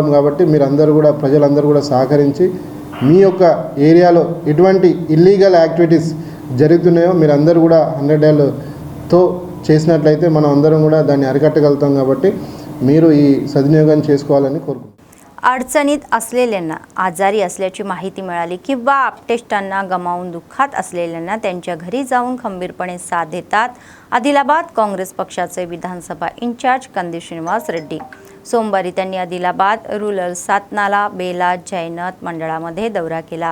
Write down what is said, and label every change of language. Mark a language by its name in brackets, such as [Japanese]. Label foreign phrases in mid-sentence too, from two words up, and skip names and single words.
[Telugu] కాబట్టి మీరందరూ కూడా, ప్రజలందరూ కూడా సహకరించి మీ యొక్క ఏరియాలో ఎటువంటి [English] illegal activities [Telugu] జరుగుతున్నాయో మీరందరూ కూడా 100 డయల్తో చేసినట్లయితే మనం అందరం కూడా దాన్ని అరికట్టగలుగుతాం. కాబట్టి మీరు ఈ సద్వినియోగం చేసుకోవాలని కోరుకుంటున్నాను. [Marathi] अडचणीत असलेल्यांना, आजारी असल्याची माहिती मिळाली किंवा आपटेष्टांना गमावून दुःखात असलेल्यांना त्यांच्या घरी जाऊन खंबीरपणे साथ देतात आदिलाबाद काँग्रेस पक्षाचे विधानसभा इंचार्ज कंदी श्रीनिवास रेड्डी. सोमवारी त्यांनी आदिलाबाद रुरल सातनाला बेला जैनत मंडळामध्ये दौरा केला.